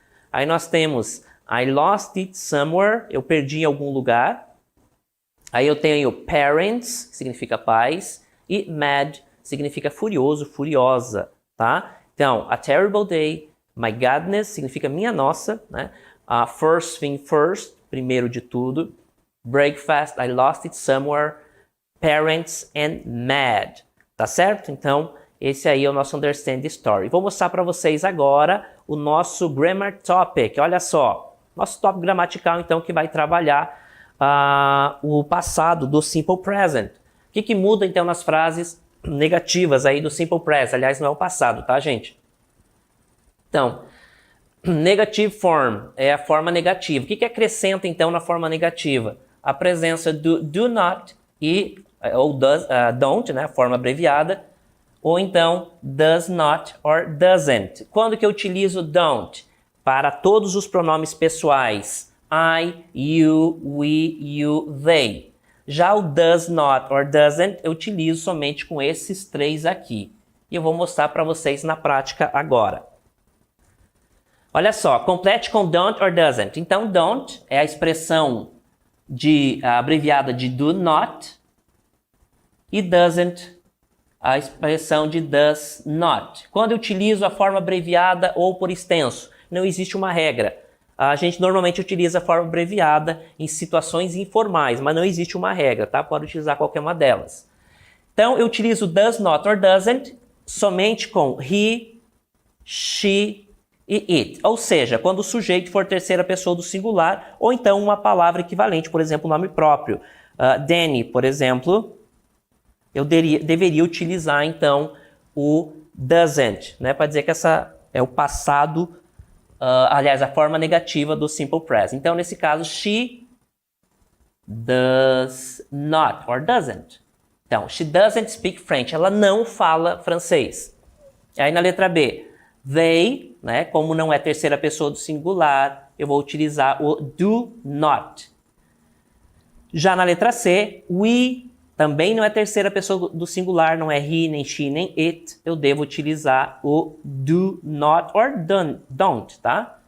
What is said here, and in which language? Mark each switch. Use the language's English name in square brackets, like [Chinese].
[Portuguese] Aí nós temos [English] I lost it somewhere, [Portuguese] eu perdi em algum lugar. Aí eu tenho parents, que significa pais, e mad, significa furioso, furiosa, tá? Então, [English] a terrible day, my goodness, [Portuguese] significa minha nossa, né? [English] First thing first, [Portuguese] primeiro de tudo. [English] Breakfast, I lost it somewhere. Parents and mad, [Portuguese] tá certo? Então, esse aí é o nosso Understand the Story. Vou mostrar para vocês agora o nosso Grammar Topic. Olha só, nosso tópico gramatical, então, que vai trabalhar o passado do Simple Present. O que muda, então, nas frases negativas aí do Simple Present? Aliás, não é o passado, tá, gente? Então, negative form é a forma negativa. O que acrescenta, então, na forma negativa? A presença do not ou does, don't, né, a forma abreviada, ou então does not or doesn't. Quando que eu utilizo don't? Para todos os pronomes pessoais. I, you, we, you, they. Já o does not or doesn't eu utilizo somente com esses três aqui. E eu vou mostrar para vocês na prática agora. Olha só, complete com don't or doesn't. Então, don't é a expressão abreviada de do not e doesn't a expressão de does not. Quando eu utilizo a forma abreviada ou por extenso, não existe uma regra. A gente normalmente utiliza a forma abreviada em situações informais, mas não existe uma regra, tá? Pode utilizar qualquer uma delas. Então, eu utilizo does not or doesn't somente com he, she e it. Ou seja, quando o sujeito for terceira pessoa do singular, ou então uma palavra equivalente, por exemplo, o nome próprio. Danny, por exemplo, eu deveria utilizar, então, o doesn't, né? Para dizer que essa é o passado, aliás, a forma negativa do simple present. Então, nesse caso, [English] she does not or doesn't. Então, she doesn't speak French. [Portuguese] Ela não fala francês. Aí, na letra B, they, né? Como não é terceira pessoa do singular, eu vou utilizar o do not. Já na letra C, we também não é terceira pessoa do singular, não é he, nem she, nem it. Eu devo utilizar o do not or don't, tá?